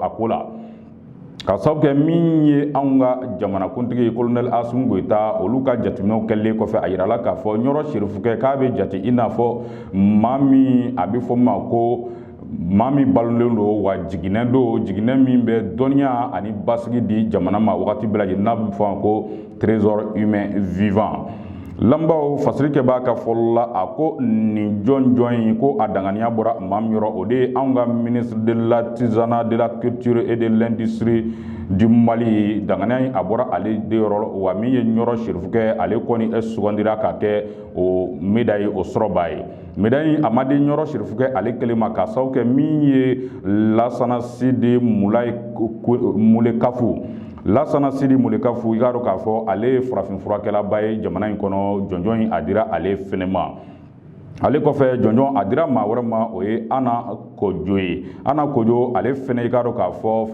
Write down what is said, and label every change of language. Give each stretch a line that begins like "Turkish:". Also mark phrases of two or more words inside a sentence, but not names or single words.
Bambara: a ko la ka sababu kɛ min ye anw ka jamanakuntigi colonel Assimi Goïta olu ka jateminɛw kɛlen kɔfɛ a yirala k'a fɔ ɲɔrɔ serifukɛ k'a bɛ jate i n'a fɔ maa min a bɛ fɔ ma ko maa min balolen don wa jiginnɛ don jiginnɛ min bɛ dɔnniya ani basigi di jamana ma wagati bɛɛ lajɛlen n'a bɛ fɔ ko
French: trésor humain vivant
Bambara: lamɛnbaaw fasirikɛ b'a ka fɔlɔ la a ko nin jɔn in ko a danganiya bɔra maa min yɔrɔ o de ye anw ka
French: ministre de l'artisanat de la culture et de l'industrie du Mali
Bambara: danganiya in a bɔra ale de yɔrɔ wa min ye ɲɔrɔ serifukɛ ale kɔni sugandira ka kɛ o médaille o sɔrɔbaa ye médaille in a ma di ɲɔrɔ serifukɛ ale kelen ma ka sababu kɛ min ye Lasana Sidi Mulekafu Lasana Sidi Mulekafu i k'a dɔn k'a fɔ ale ye farafinfurakɛlaba ye jamana in kɔnɔ jɔnjɔn in a dira ale fɛnɛ ma ale kɔfɛ jɔnjɔn a dira maa wɛrɛ ma o ye Ana Kojo ye Ana Kojo ale fɛnɛ i k'a dɔn k'a fɔ